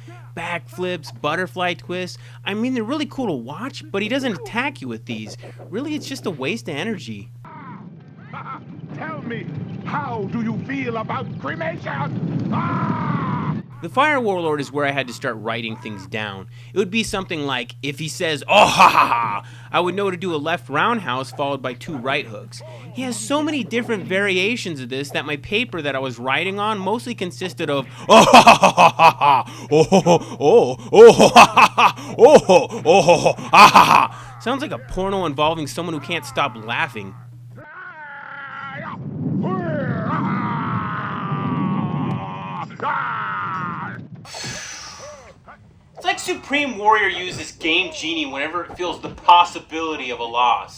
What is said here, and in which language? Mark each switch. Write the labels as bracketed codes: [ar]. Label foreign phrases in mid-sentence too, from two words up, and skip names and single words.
[en] Backflips, butterfly twists, I mean they're really cool to watch, but he doesn't attack you with these. Really, it's just a waste of energy. Tell me, how do you feel about cremation? The Fire Warlord is where I had to start writing things down. It would be something like, if he says, "Oh ha ha ha," I would know to do a left roundhouse followed by 2 right hooks. He has so many different variations of this that my paper that I was writing on mostly consisted of, "Oh ha ha ha ha ha, oh ho ho, oh ha ha ha, oh ho, oh ho ho, ha ha ha." Sounds like a porno involving someone who can't stop laughing. It's like Supreme Warrior uses Game Genie whenever it feels the possibility of a loss.